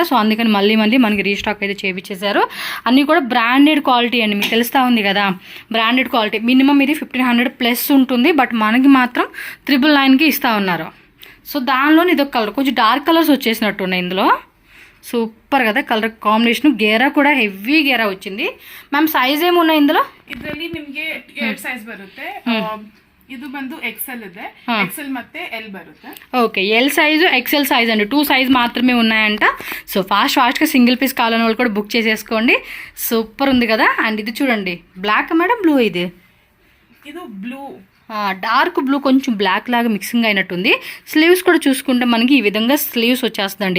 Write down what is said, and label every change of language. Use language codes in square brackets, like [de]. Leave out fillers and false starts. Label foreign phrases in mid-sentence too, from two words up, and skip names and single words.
[te] సో అందుకని మళ్ళీ మనకి రీస్టాక్ అయితే చేయించేశారు. అన్నీ కూడా [en] branded quality [te] అండి, మీకు తెలుస్తూ ఉంది కదా, [en] branded quality. [te] మినిమం ఇది 1500 ప్లస్ ఉంటుంది, బట్ మనకి మాత్రం 999కి ఇస్తూ ఉన్నారు. సో దానిలోని ఇదొక కలర్, కొంచెం [en] dark colours [te] వచ్చేసినట్టు ఉన్నాయి ఇందులో. సూపర్ కదా [en] colour combination. [te] గేరా కూడా హెవీ గేరా వచ్చింది. మ్యామ్ సైజ్ ఏమున్నాయి ఇందులో? [kn] ಇದರಲ್ಲಿ ನಿಮಗೆ 2 ಸೈಜ್ ಬರುತ್ತೆ. ಇದು ಬಂದು ಎಕ್ಸೆಲ್ ಇದೆ, ಎಕ್ಸೆಲ್ ಮತ್ತೆ ಎಲ್ ಬರುತ್ತೆ. [te] ఓకే. ఎల్ సైజు, ఎక్సెల్ సైజ్ అండి, 2 సైజ్ మాత్రమే ఉన్నాయంట. సో ఫాస్ట్గా [en] single piece [te] కావాలని వాళ్ళు కూడా బుక్ చేసేసుకోండి. సూపర్ ఉంది కదా. అండ్ ఇది చూడండి, బ్లాక్ మేడం, బ్లూ ఇది? ఇది బ్లూ, [en] dark blue, [te] కొంచెం బ్లాక్ లాగా మిక్సింగ్ అయినట్టుంది. స్లీవ్స్ కూడా చూసుకుంటే మనకి ఈ విధంగా స్లీవ్స్ వచ్చేస్తుందండి.